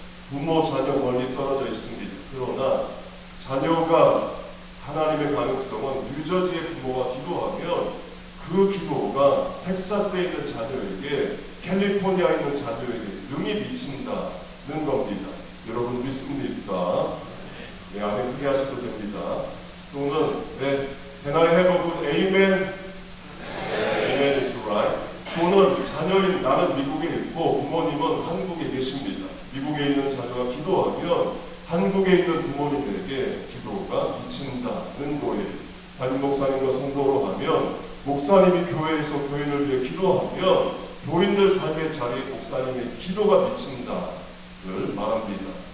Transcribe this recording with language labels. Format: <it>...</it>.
<ko>부모, 자녀 멀리 떨어져 있습니다. 그러나 자녀가 하나님의 가능성은 뉴저지의 부모가 기도하면 그 기도가 텍사스에 있는 자녀에게, 캘리포니아에 있는 자녀에게 능히 미친다는 겁니다. 여러분 믿습니까? 네, 아멘 크게 하셔도 됩니다. 또는 네,</ko> <en>Can I have a good amen? Amen is right.</en> <ko>또는 자녀인 나는 미국에 있고 부모님은 한국에 계십니다. 미국에 있는 자녀가 기도하면 한국에 있는 부모님에게 기도가 미친다는 거예요. 담임 목사님과 성도로 하면 목사님이 교회에서 교인을 위해 기도하면 교인들 삶의 자리에 목사님의 기도가 미친다를 말합니다.</ko>